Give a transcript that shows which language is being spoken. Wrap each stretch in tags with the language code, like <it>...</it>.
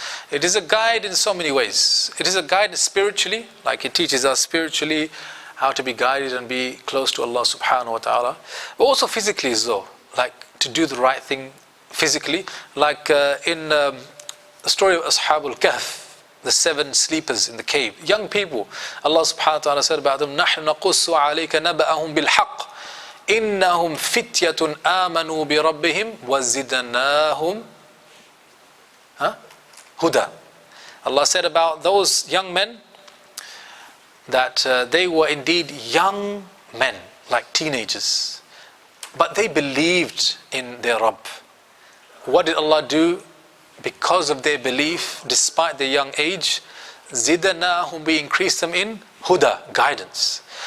<en>It is a guide in so many ways. It is a guide spiritually, like it teaches us spiritually how to be guided and be close to Allah subhanahu wa ta'ala. But also physically as though, like to do the right thing physically. Like in the story of Ashabul Kahf, the 7 sleepers in the cave, young people.</en> <ar>Allah subhanahu wa ta'ala said about them, نَحْنُ نَقُصُّ عَلَيْكَ نَبَأَهُمْ بِالْحَقِّ إِنَّهُمْ فِتْيَةٌ آمَنُوا بِرَبِّهِمْ وَزِدْنَاهُمْ huda.</ar> <en>Allah said about those young men that they were indeed young men, like teenagers, but they believed in their Rabb. What did Allah do? Because of their belief, despite their young age, zidnahum, we increased them in huda, guidance.</en>